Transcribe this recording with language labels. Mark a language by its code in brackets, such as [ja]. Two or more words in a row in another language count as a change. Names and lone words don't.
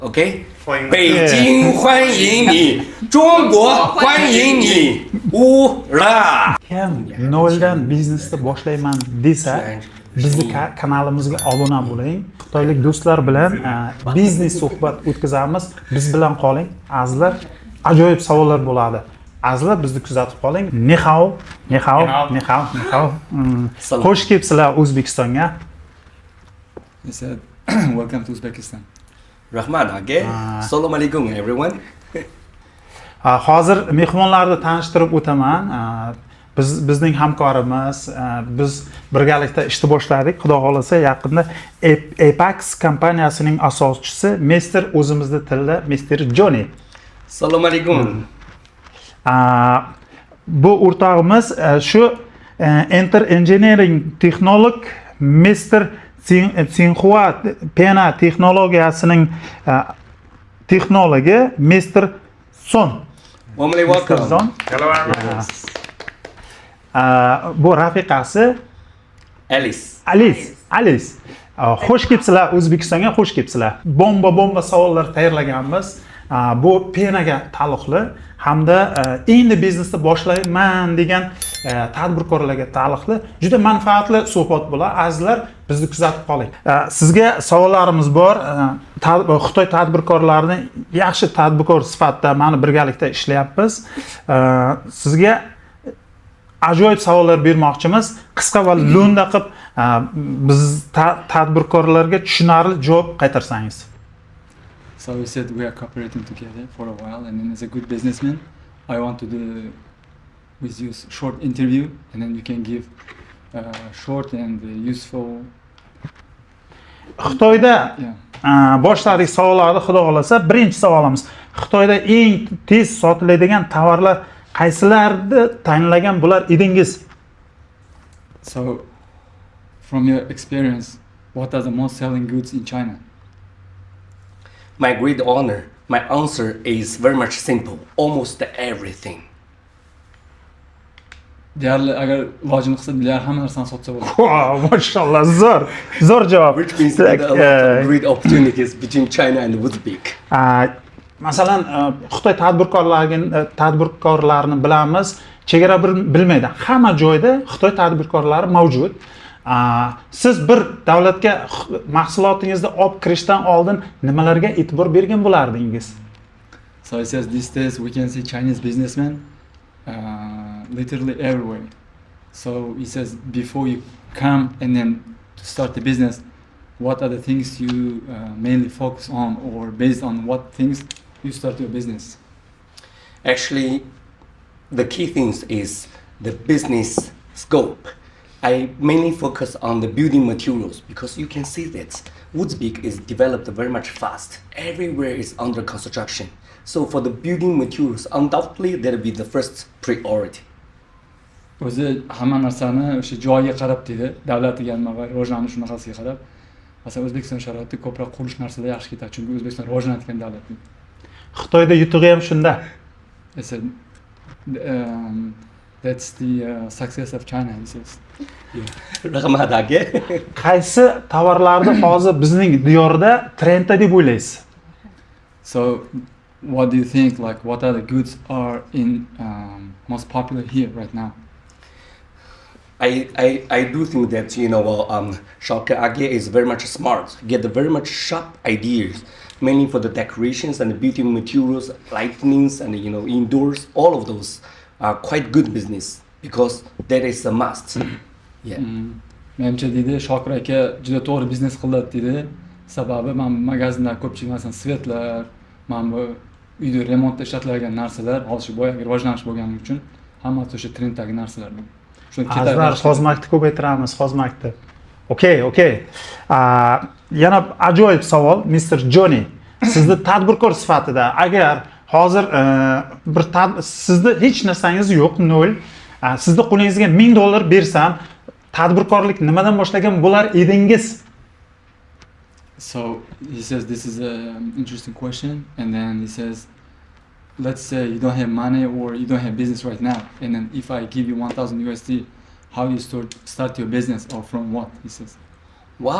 [zh] OK，欢迎北京欢迎你，中国欢迎你，乌拉！ [uz] Kim noldan biznesni boshlayman desa bizni kanalimizga obuna bo'ling. Xitoylik do'stlar bilan biznes suhbat o'tkazamiz. Biz bilan qoling. Azizlar, ajoyib savollar bo'ladi. Azizlar, bizni kuzatib qoling. Ni hao, ni hao, ni hao, ni hao. Xush kelibsizlar O'zbekistonga. [en] He said, welcome to Uzbekistan. [uz] Rahmat aka. Assalomu alaykum everyone. Hozir mehmonlarni tanishtirib o'taman. Bizning hamkorimiz, biz birgalikda ishni boshladik. Xudo xolasa yaqinda Apex kompaniyasining asoschisi Mr. o'zimizda tilda Mr. Johnny. Assalomu alaykum. Bu o'rtog'imiz shu Enter Engineering texnolog Mr. Tsinghua Pena texnologiyasining texnologi Mr. Son. [en] Warmly welcome. Son. [uz] Bu rafiqasi Alice. Xush kelibsizlar O'zbekistonga, xush kelibsizlar. Bomba savollar tayyorlaganmiz. Bu penaga taalluqli hamda endi biznesni boshlayman degan tadbirkorlarga taalluqli juda manfaatli suhbat bo'ladi. Azizlar, bizni kuzatib qoling. Sizga savollarimiz bor. Xitoy tadbirkorlarini yaxshi tadbirkor sifatida mana birgalikda ishlayapmiz. Sizga ajoyib savollar bermoqchimiz. Qisqa va lo'nda qilib biz tadbirkorlarga tushunarli javob qaytarsangiz. [en] So we said we are cooperating together for a while, and then as a good businessman, I want to do with you a short interview, and then you can give short and useful. [uz] Xitoyda boshladik savollarni. Xudo xolasa, birinchi savolimiz: Xitoyda eng tez sotiladigan tovarlar qaysilarni tanlagan bo'lar edingiz? [en] So, from your experience, what are the most selling goods in China? My great honor, my answer is very much simple. Almost everything. [uz] Deyarli agar ilojini qilsa deyarli hamma narsani sotsa bo'ladi. Wow, mashallah, zo'r javob. [en] Which means that a lot of great opportunities between China and Uzbek. [uz] Masalan, Xitoy tadbirkorlarini bilamiz, chegara bilmaydi. Hamma joyda Xitoy tadbirkorlari mavjud. Siz bir davlatga mahsulotingizni olib kirishdan oldin nimalarga e'tibor bergan bo'lardingiz? [en] So it says these days we can see Chinese businessmen literally everywhere. So he says before you come and then to start the business, what are the things you mainly focus on, or based on what things you start your business? Actually, the key things is the business scope. I mainly focus on the building materials because you can see that Uzbek is developed very much fast. Everywhere is under construction. So for the building materials, undoubtedly that will be the first priority. [uz] O'zi hamma narsani o'sha joyiga qarab deydi, davlatiga nima va rivojlanish shunaqasiga qarab. Masalan, O'zbekiston sharoitida ko'proq qurilish narsalar yaxshi ketadi, chunki O'zbekiston rivojlanayotgan davlat. Xitoyda yutug'i ham shunda. [en] That's the success of China, he says. [uz] Rahmat aka. Qaysi tovarlarni hozir bizning diyorda trendda deb o'ylaysiz? [en] So, what do you think? Like, what are the goods are in most popular here right now? I do think that Shaka Age is very much smart. Get very much sharp ideas, mainly for the decorations and the beauty materials, lightnings, and indoors. All of those are quite good business because that is a must. [uz] Menimcha deydi, Shokir aka juda to'g'ri biznes qiladi deydi. Sababi men magazinlar ko'pchilik masalan svetlar, men bu uyda remontda ishlatiladigan narsalar, hozir boyagi rivojlanish bo'lgani uchun hammasi o'sha trenddagi narsalar. Shuni ketadi. Xizmatni ko'paytiramiz, xizmatni. Okay. Yana ajoyib savol, Mr. Johnny. Sizni tadbirkor sifatida agar hozir sizni hech narsangiz yo'q, nol. Sizni qo'lingizga $1000 bersam, tadbirkorlik nimadan boshlagan bo'lar edingiz? [en] So he says this is an interesting question, and then he says, let's say you don't have money or you don't have business right now, and then if I give you $1,000 how do you start your business, or from what? He says.